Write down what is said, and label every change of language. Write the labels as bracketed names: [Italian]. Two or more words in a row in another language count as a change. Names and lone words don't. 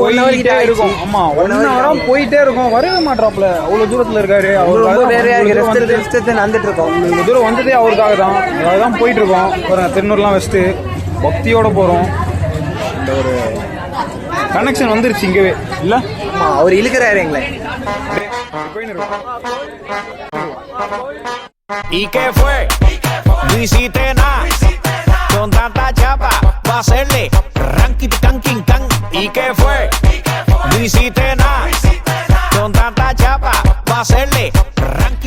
[Tamil] போயிட்டே இருக்கோம். ஆமா, 1 hour போயிட்டே இருக்கோம். வரவே மாட்டாப்ல, அவ்வளவு தூரத்துல இருக்காரு. நடந்துட்டு இருக்கோம். இவ்வளவு தூரம் வந்ததே அவருக்காக தான். அதுதான் போயிட்டு இருக்கோம். திருநூறுலாம் வச்சுட்டு பக்தியோட போறோம். இந்த ஒரு கனெக்ஷன் வந்துருச்சு இங்கவே இல்ல. அவர் இழுக்கிறாரு எங்களை. [Spanish] ¿Y qué fue? No hiciste nada. Con tanta chapa, va a hacerle ranking, tanking, tan. ¿Y qué fue? No hiciste nada. Con tanta hacerle